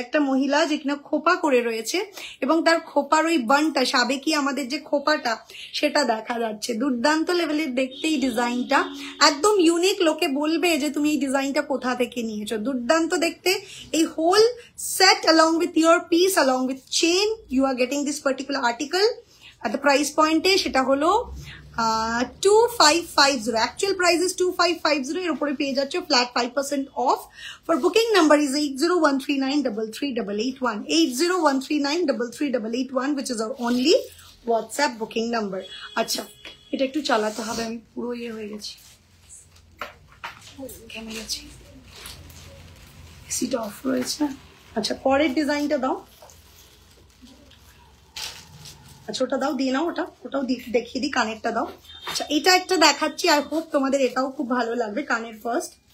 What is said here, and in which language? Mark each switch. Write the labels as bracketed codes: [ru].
[bn] একটা মহিলা যে কিনা খোপা করে রয়েছে, এবং তার খোপার ওই বানটা, সাবেকি আমাদের যে খোপাটা, সেটা দেখা যাচ্ছে। দুর্দান্ত লেভেলের দেখতে এই ডিজাইনটা, একদম ইউনিক। লোকে বলবে যে তুমি এই ডিজাইনটা কোথা থেকে নিয়েছো। দুর্দান্ত দেখতে। [en] এই whole set along with your piece, along with chain, you are getting this particular article at the price point এ, [bn] সেটা হলো 2550. [en] Actual price is 2550, [bn] এর উপরে পেয়ে যাচ্ছে [en] flat 5% off. For booking number is 8013933881, 8013933881, which is our only WhatsApp booking number. [bn] আচ্ছা, এটা একটু চালাতে হবে, আমি পুরো হয়ে গেছি, ঘেমে গেছি, এসিটা অফ রয়েছে। আচ্ছা, পরের ডিজাইনটা দাও। আচ্ছা, ওটা দাও, দিয়ে নাও, ওটাও দেখিয়ে দিই, কানেরটা দাও। আচ্ছা, এটা একটা দেখাচ্ছি, [en] I hope [bn] তোমাদের এটাও খুব ভালো লাগবে। কানের ফার্স্ট,